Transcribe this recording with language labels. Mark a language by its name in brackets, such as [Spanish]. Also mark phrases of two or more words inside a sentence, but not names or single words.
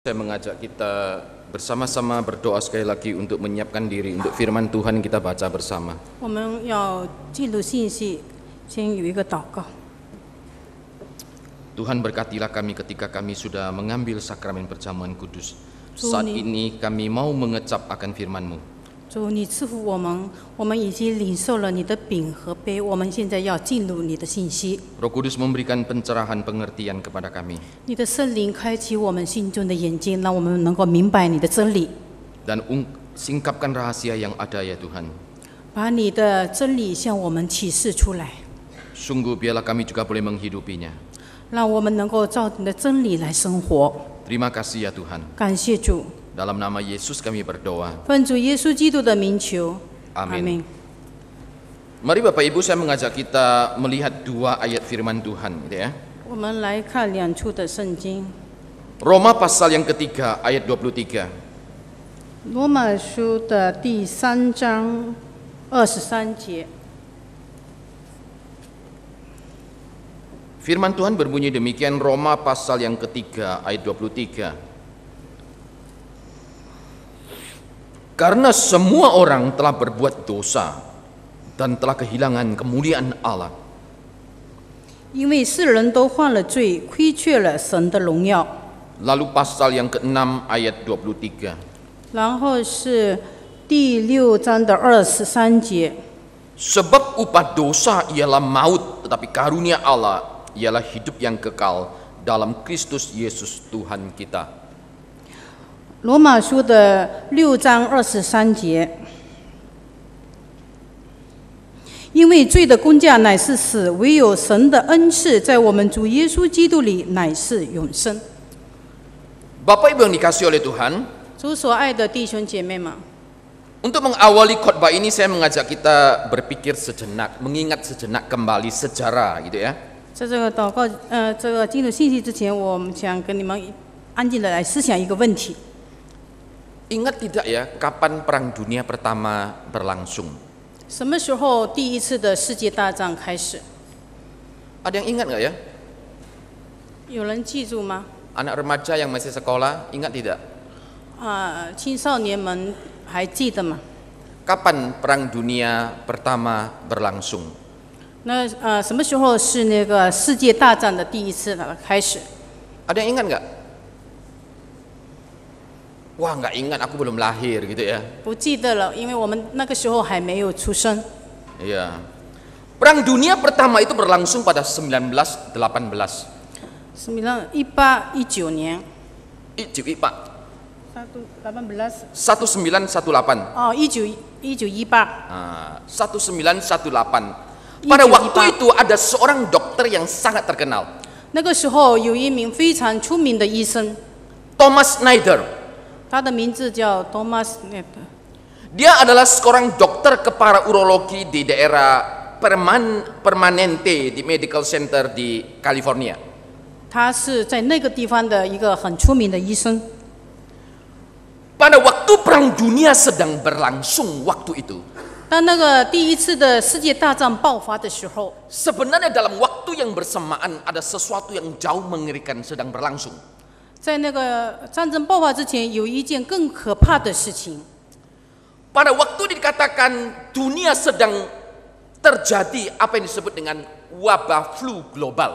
[Indonesian] Saya mengajak kita bersama-sama berdoa sekali lagi untuk menyiapkan diri untuk firman Tuhan kita baca bersama. [Chinese] 我们要记录信息，先有一个祷告。 [Indonesian] Tuhan berkatilah kami ketika kami sudah mengambil sakramen perjamuan kudus. Saat ini kami mau mengecap akan firman-Mu. [Chinese] 主，你赐福我们，我们已经领受了你的饼和杯，我们现在要进入你的信息。 [Indonesian] Roh Kudus memberikan pencerahan pengertian kepada kami. [Chinese] 你的圣灵开启我们心中的眼睛，让我们能够明白你的真理， [Indonesian] Dan singkapkan rahasia yang ada ya Tuhan. [Chinese] 把你的真理向我们启示出来， [Indonesian] Sungguh biarlah kami juga boleh menghidupinya. [Chinese] 让我们能够照你的真理来生活。 [Indonesian] Terima kasih ya Tuhan. [Chinese] 感谢主， [Indonesian] Dalam nama Yesus kami berdoa. [Chinese] 奉主耶稣基督的名求， [Indonesian] Amin. Mari Bapak Ibu, saya mengajak kita melihat dua ayat firman Tuhan, gitu ya. [Chinese] 我们来看两处的圣经， [Indonesian] Roma pasal yang ketiga ayat 23. [Chinese] 罗马书的第3章23节。 [Indonesian] Firman Tuhan berbunyi demikian, Roma pasal yang ketiga ayat 23. Karena semua orang telah berbuat dosa dan telah kehilangan kemuliaan Allah. [Chinese] 因为世人都犯了罪，亏缺了神的荣耀。 [Indonesian] Lalu pasal yang ke-6 ayat 23. [Chinese] 然后是第6章的23节， [Indonesian] Sebab upah dosa ialah maut, tetapi karunia Allah ialah hidup yang kekal dalam Kristus Yesus Tuhan kita. [Chinese] 罗马书的6章23节。因为罪的工价乃是死，唯有神的恩赐在我们主耶稣基督里乃是永生。 [Indonesian] Bapak Ibu yang dikasihi oleh Tuhan, [Chinese] 主所爱的弟兄姐妹们， [Indonesian] untuk mengawali khotbah ini saya mengajak kita berpikir sejenak, mengingat sejenak kembali sejarah gitu ya. [Chinese] 在这个祷告这个进入信息之前，我们想跟你们安静的来思想一个问题。 [Indonesian] Ingat tidak ya kapan Perang Dunia Pertama berlangsung? [Chinese] 什么时候第一次的世界大战开始？ [Indonesian] Ada yang ingat nggak ya? [Chinese] 有人记住吗？ [Indonesian] Anak remaja yang masih sekolah, ingat tidak? [Chinese] 青少年们还记得吗？ [Indonesian] Kapan Perang Dunia Pertama berlangsung? [Chinese] 那什么时候是那个世界大战的第一次的开始？ [Indonesian] Ada yang ingat nggak? Wah nggak ingat, aku belum lahir gitu ya. [Chinese] 不记得了，因为我们那个时候还没有出生。 [Indonesian] Iya. Perang Dunia Pertama itu berlangsung pada 1918. [Chinese] 1819 年。 1918. 1918。哦，1918。 1918. [Indonesian] Pada waktu itu ada seorang dokter yang sangat terkenal. [Chinese] 那个时候有一名非常出名的医生， Thomas Schneider. 他的名字叫 Thomas Schneider。 [Indonesian] Dia adalah seorang dokter kepala urologi di daerah Permanente di Medical Center di California. [Chinese] 他是在那个地方的一个很出名的医生。 [Indonesian] Pada waktu Perang Dunia sedang berlangsung waktu itu, [Chinese] 当那个第一次的世界大战爆发的时候， [Indonesian] sebenarnya dalam waktu yang bersamaan ada sesuatu yang jauh mengerikan sedang berlangsung. [Chinese] 在那个战争爆发之前，有一件更可怕的事情。 [Indonesian] Pada waktu dikatakan dunia sedang terjadi apa yang disebut dengan wabah flu global.